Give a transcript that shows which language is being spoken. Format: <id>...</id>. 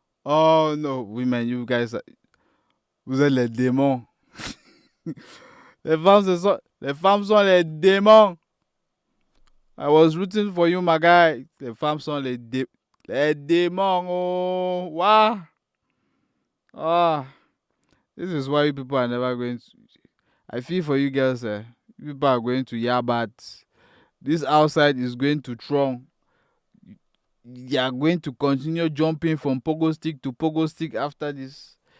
<en>Oh no, women, you guys,</en> <fr>vous êtes les démons. Les femmes sont les démons.</fr> <en>I was rooting for you, my guy.</en> <fr>Les femmes sont les démons.</fr> <en>Oh, wow. Ah, this is why you people are never going to. I feel for you girls. You people are going to Yabat. This outside is going to Tron. You are going to continue jumping from pogo stick to pogo stick after this.</en>